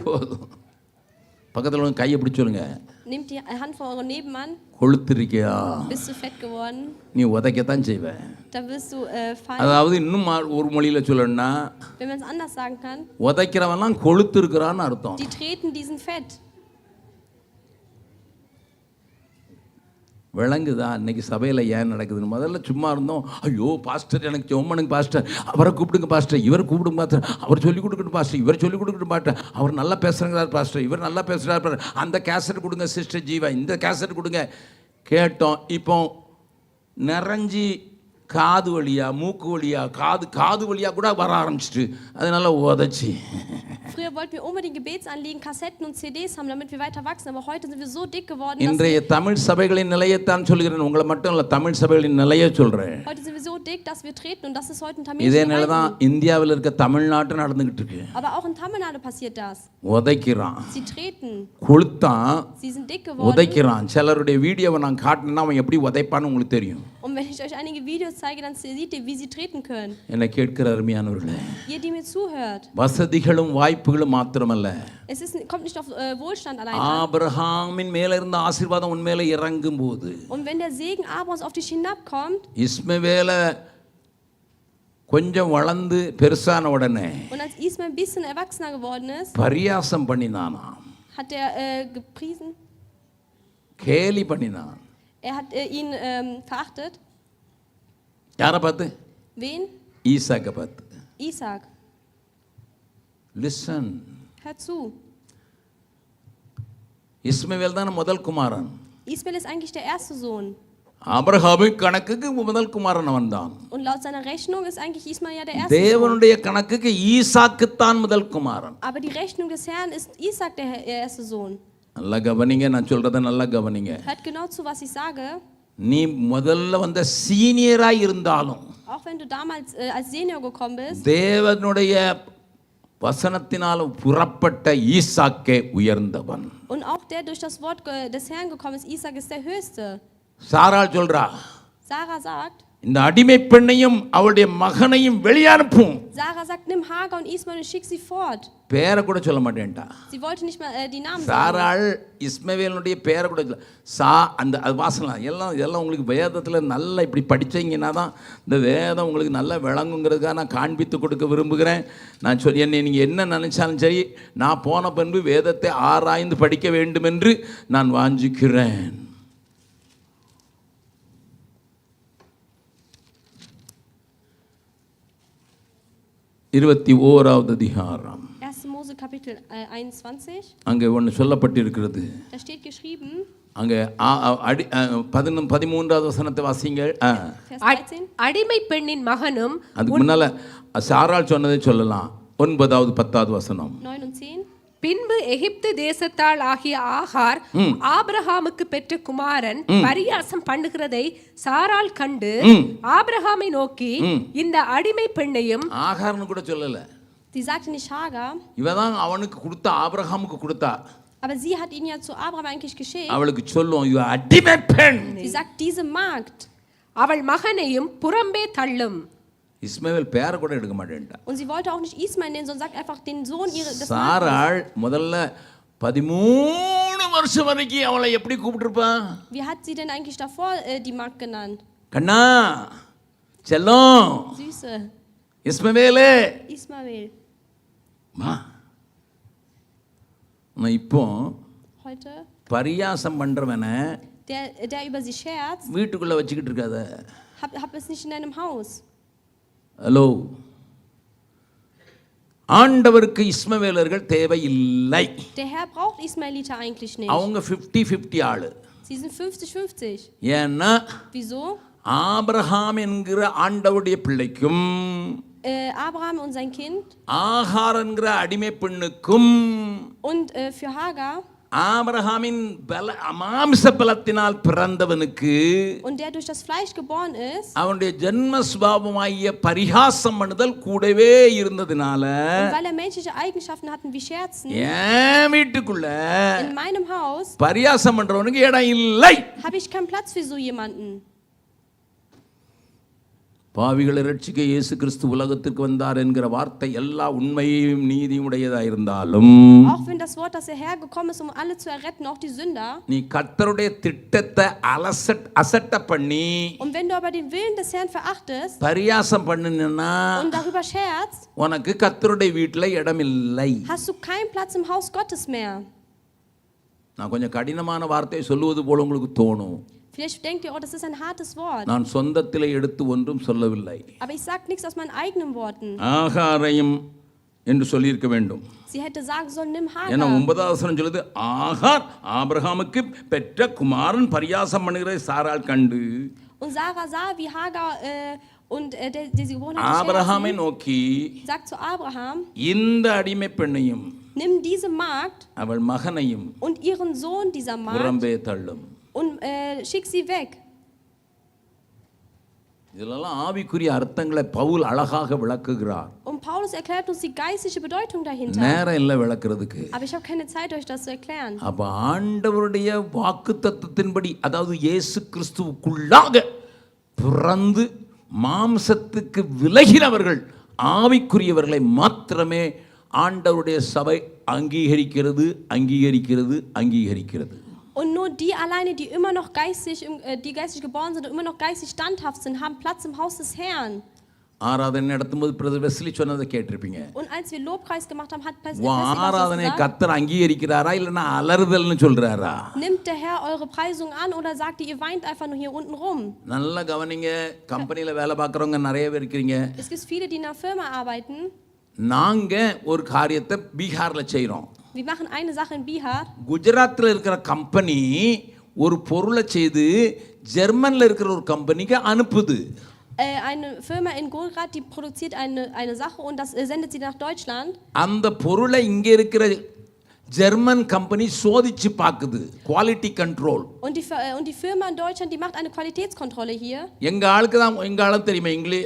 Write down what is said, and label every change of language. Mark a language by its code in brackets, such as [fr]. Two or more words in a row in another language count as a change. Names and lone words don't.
[ta] பக்கத்தில் உள்ள கையை பிடிச்சு சொல்லுங்க. [de] Nehmt die Hand vor euren Nebenmann. [ta] கொழுத்திருக்கியா? [de] Bist du fett geworden? [ta] நீ உதைக்கத்தான் செய்வேன். [de] Da wirst du fallen. [ta] அதாவது இன்னும் ஒரு மொழியில சொல்லணும்னா, [de] Wenn man es anders sagen kann, [ta] உதைக்கிறவன்லாம் கொழுத்து இருக்கிறான்னு அர்த்தம். [de] die treten diesen Fett. [ta] விளங்குதா இன்னைக்கு சபையில் ஏன் நடக்குதுன்னு? முதல்ல சும்மா இருந்தோம், ஐயோ பாஸ்டர் எனக்கு ஜெபம் பாஸ்டர், அவரை கூப்பிடுங்க பாஸ்டர், இவரை கூப்பிடுங்க பாஸ்டர், அவர் சொல்லிக் கொடுக்கட்டும் பாஸ்டர், இவர் சொல்லிக் கொடுக்கட்டும் பாஸ்டர், அவர் நல்லா பேசுகிறார் பாஸ்டர், இவர் நல்லா பேசுகிறார், அந்த கேசட் கொடுங்க சிஸ்டர் ஜீவா, இந்த கேசட் கொடுங்க. கேட்டோம். இப்போ நிறைஞ்சி காது வழியா மூக்கு வழியா காது வழியா கூட வர ஆரம்பிச்சிட்டு, அதனால உதச்சி. [de] Früher wollten wir unbedingt Gebetsanliegen, Kassetten und CDs haben, damit wir weiter wachsen, aber heute sind wir so dick geworden, [ta] இன்றைய தமிழ் சபைகளின் நிலையத்தான் சொல்கிறேன், உங்களை மட்டும் இல்லை, தமிழ் சபைகளின் நிலையை சொல்கிறேன். [de] heute sind wir so dick, dass wir treten, und das ist heute in [ta] இதே Tamil. நிலை தான் இந்தியாவில் இருக்க தமிழ்நாட்டு நடந்துகிட்டு இருக்கு. [de] Aber auch in Tamil Nadu passiert das. [ta] உதைக்கிறான், [de] Sie treten, [ta] கொளுத்தான், [de] sie sind dick geworden. [ta] உதைக்கிறான். சிலருடைய வீடியோவை நான் காட்டினா அவன் எப்படி உதைப்பான்னு உங்களுக்கு தெரியும். [de] Und wenn ich euch einige Videos zeige, dann seht ihr, wie sie treten können. [ta] என்னை கேட்கிற அருமையானவர்களே, [de] Ihr, die mir zuhört. [ta] வசதிகளும் வாய்ப்புகளும் மாத்திரமல்ல, [de] Es kommt nicht auf Wohlstand allein an. [ta] ஆபிரகாமின் மேல இருந்த ஆசீர்வாதம் உன் மேல இறங்கும் போது, [de] Und wenn der Segen Abrahams auf dich hinabkommt, [ta] இஸ்மவேல கொஞ்சம் வளர்ந்து பெருசான உடனே [de] und als Ismael ein bisschen erwachsener geworden ist, [ta] பரியாசம் பண்ணினானாம், [de] hat er gepriesen, [ta] கேலி பண்ணினான். [de] Er hat ihn verachtet. [ta] யாரை பார்த்து? [de] Wen? [ta] ஈசாக்கை பார்த்து. [de] Isaac. [ta] லிசன். [de] Hör zu. [ta] இஸ்மவேல் தான் முதல் குமாரன். [de] Ismael ist eigentlich der erste Sohn. [ta] ஆபிரகாமின் கணக்குக்கு முதல் குமாரன் அவன் தான். [de] Und laut seiner Rechnung ist eigentlich Ismael ja der erste Sohn. [ta] தேவனுடைய கணக்குக்கு ஈசாக்கு தான் முதல் குமாரன். [de] Aber die Rechnung des Herrn ist Isaac der erste Sohn. [ta] நல்லா கவனிங்க, நான் சொல்றத நல்லா கவனிங்க. [de] Hört genau zu, was ich sage. [ta] நீ முதல்ல வந்த சீனியரா இருந்தாலும், [de] Auch wenn du damals als Senior gekommen bist, [ta] தேவனுடைய வசனத்தினால் புறப்பட்ட ஈசாக்கே உயர்ந்தவன். [de] und auch der durch das Wort des Herrn gekommen ist, Isaac ist der Höchste. [ta] சாராள் சொல்றா, [de] Sarah sagt, [ta] இந்த அடிமை பெண்ணையும் அவளுடைய மகனையும் வெளியே அனுப்பும். [de] Sarah sagt, nimm Hagar und Ismael und schick sie fort. [ta] பேரை கூட சொல்ல மாட்டேன்டா. [de] Sie wollte nicht mal die Namen sagen. [ta] சாராள் இஸ்மவேலுடைய பேரை கூட சொல்ல. அந்த அது வாசலாம் எல்லாம் உங்களுக்கு வேதத்தில் நல்லா இப்படி படித்தீங்கன்னா தான் இந்த வேதம் உங்களுக்கு நல்லா விளங்குங்கிறதுக்காக நான் காண்பித்து கொடுக்க விரும்புகிறேன். நான் சொல்லி நீங்கள் என்ன நினச்சாலும் சரி, நான் போன பின்பு வேதத்தை ஆராய்ந்து படிக்க வேண்டும் என்று நான் வாஞ்சிக்கிறேன். இருபத்தி ஓராவது அதிகாரம். [de] 1. Mose Kapitel 21. [ta] அங்கே ஒன்று சொல்லப்பட்டிருக்கிறது. [de] Da steht geschrieben. [ta] அங்கே 13வது வசனத்தை வாசிங்கள். [de] Vers 13. [ta] அடிமை பெண்ணின் மகனும். அதுக்கு முன்னால சாராள் சொன்னதை சொல்லலாம். 9வது 10வது வசனம். [de] 9 und 10. [ta] பின்பு எகிப்து தேசத்தால் ஆகிய ஆகார் ஆபிரகாமுக்கு பெற்ற குமாரன் பரியாசம் பண்ணுகிறதை சாராள் கண்டு ஆபிரகாமை நோக்கி, இந்த அடிமை பெண்ணையும். ஆகார்னு கூட சொல்லல. [de] Sie sagte nicht Hagar. [ta] இவதான் அவனுக்கு கொடுத்தா, ஆபிரகாமுக்கு கொடுத்தா. [de] Aber sie hat ihn ja zu Abraham eigentlich geschickt. [ta] அவளுக்கு சொல்லும், இவ அடிமை பெண். [de] Sie sagt, diese Magd. [ta] அவள் மகனையும் புறம்பே தள்ளும். இஸ்மவேல் பேரை கூட எடுக்க மாட்டேன்டா. [de] Und sie wollte auch nicht Ismael nennen, sondern sagt einfach den Sohn ihres. [ta] சாராள் முதல்ல 13 வருஷம் வரைக்கும் அவளை எப்படி கூப்பிட்டுருப்பா? [de] Wie hat sie denn eigentlich davor die Magd genannt? [ta] கண்ணா, செல்லம், [de] Süße. [ta] இஸ்மவேலே, [de] Ismael. [ta] மா. நான் இப்போ [de] Heute. [ta] பரியாசம் பண்றவனை [de] Der über sie scherzt, [ta] வீட்டுக்குள்ள வச்சுக்கிட்டு இருக்காத. [de] hab es nicht in deinem Haus. [ta] ஹலோ, ஆண்டவருக்கு இஸ்மவேலர்கள் தேவையில்லை. [de] Der Herr braucht Ismaeliter eigentlich nicht. [ta] அவங்க 50-50 ஆளு. [de] Sie sind 50-50. [ta] ஏன்னா [de] Wieso? [ta] ஆபிரகாம் என்கிற ஆண்டவருடைய பிள்ளைக்கும் [de] Abraham und sein Kind [ta] ஆகார் என்கிற அடிமை பெண்ணுக்கும் [de] und für Hagar [ta] ஆபிரகாமின் மாம்ச பலத்தினால் பிறந்தவனுக்கு [de] und der durch das Fleisch geboren ist, [ta] அவனுடைய ஜென்ம சுபாவமாகிய பரிகாசம் பண்ணுதல் கூடவே இருந்ததினால, [de] und weil er menschliche Eigenschaften hatten wie Scherzen, [ta] என் வீட்டுக்குள்ள [de] in meinem Haus [ta] பரியாசம் பண்றவனுக்கு இடம் இல்லை. [de] habe ich keinen Platz für so jemanden. [ta] பாவிகளை ரட்சிக்க இயேசு கிறிஸ்து உலகத்திற்கு வந்தார் என்கிற வார்த்தை எல்லா உண்மையும் நீதியும் உடையதா இருந்தாலும், [de] Auch wenn das Wort, dass er hergekommen ist, um alle zu erretten, auch die Sünder, [ta] நீ கர்த்தருடைய திட்டத்தை அசட்ட பண்ணி, [de] und wenn du aber den Willen des Herrn verachtest [ta] பரியாசம் பண்ணினா, [de] und darüber scherzt, [ta] உனக்கு கர்த்தருடைய வீட்டில் இடம் இல்லை. [de] hast du keinen Platz im Haus Gottes mehr. [ta] நான் கொஞ்சம் கடினமான வார்த்தையை சொல்லுவது போல உங்களுக்கு தோணும். [de] Vielleicht denkt ihr, oh, das ist ein hartes Wort. [ta] நான் சொந்தத்திலே எடுத்து ஒன்றும் சொல்லவில்லை. [de] Aber ich sage nichts aus meinen eigenen Worten. [ta] ஆகாரையும் என்று சொல்லியிருக்க வேண்டும். [de] Sie hätte sagen sollen, nimm [ta] ஏன்னா [de] Hagar. [ta] 9வது வசனம் சொல்லுது, ஆகார் ஆபிரகாமுக்கு பெற்ற குமாரன் பரியாசம் பண்ணுகிற சாராள் கண்டு. [de] Und Sarah sah, wie Hagar und der sie geboren hat, [ta] ஆபிரகாமை நோக்கி, [de] sagt zu Abraham, [ta] இந்த அடிமை பெண்ணையும் [de] nimm diese Magd [ta] அவள் மகனையும் [de] und ihren Sohn dieser Magd [ta] புறம்பே தள்ளும். [de] und schick sie weg. [ta] இதெல்லாம் ஆவிக்குரிய அர்த்தங்களை பவுல் அழகாக விளக்குகிறார். [de] Und Paulus erklärt uns die geistliche Bedeutung dahinter. [ta] நேரம் இல்லை விளக்குறதுக்கு. [de] Aber ich habe keine Zeit, euch das zu erklären. [ta] அப்ப ஆண்டவருடைய வாக்குத்தத்தத்தின்படி, அதாவது இயேசு கிறிஸ்துவுக்குள்ளாக பிறந்து மாம்சத்துக்கு விலகினவர்கள், ஆவிக்குரியவர்களை மாத்திரமே ஆண்டவருடைய சபை அங்கீகரிக்கிறது. [de] Und nur die alleine, die immer noch geistig, die geistig geboren sind und immer noch geistig standhaft sind, haben Platz im Haus des Herrn. [ta] ஆராதனை நடத்தும்போது பிரதர் வெஸ்லி சொன்னதை கேட்டிருப்பீங்க. [de] Und als wir Lobpreis gemacht haben, hat [ta] உன் ஆராதனை கர்த்தர் அங்கீகரிக்கிறாரா இல்லைன்னா அலறுதல்னு சொல்றாரா? [de] nimmt der Herr eure Preisung an oder sagt ihr, ihr weint einfach nur hier unten rum? [ta] நல்லா கவனிங்க. கம்பெனியில் வேலை பார்க்குறவங்க நிறைய பேர் இருக்கிறீங்க. [de] Es gibt viele, die in einer Firma arbeiten. [ta] நாங்க ஒரு காரியத்தை பீகார்ல செய்கிறோம். [de] Wir machen eine Sache in Bihar. [ta] குஜராத்தில் இருக்கிற கம்பெனி ஒரு பொருளை செய்து ஜெர்மனில் இருக்கிற ஒரு கம்பெனிக்கு அனுப்புது. Eine Firma in Gujarat, die produziert eine Sache und das sendet sie nach Deutschland. அந்த பொருளை இங்கே இருக்கிற ஜெர்மன் கம்பெனி சோதிச்சு பார்க்குது. [en] quality control. [de] Und die Firma in Deutschland, die macht eine Qualitätskontrolle hier. [ta] எங்க ஆளுக்கு தெரியுமா இங்கிலீஷ்.